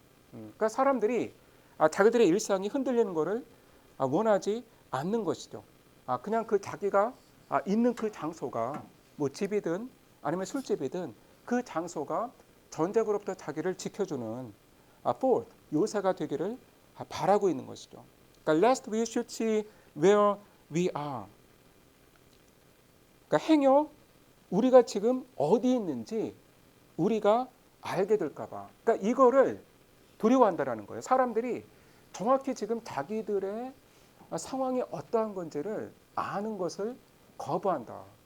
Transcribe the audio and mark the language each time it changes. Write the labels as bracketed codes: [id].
[ko] 그러니까 사람들이 자기들의 일상이 흔들리는 것을 원하지 않는 것이죠. 그냥 그 자기가 있는 그 장소가 뭐 집이든 아니면 술집이든 그 장소가 전쟁으로부터 자기를 지켜주는 fort, 요새가 되기를 바라고 있는 것이죠. 그러니까 [en] lest we should see where we are. [ko] 그러니까 행여 우리가 지금 어디 있는지 우리가 알게 될까 봐. 그러니까 이거를 두려워한다라는 거예요. 사람들이 정확히 지금 자기들의 상황이 어떠한 건지를 아는 것을 거부한다.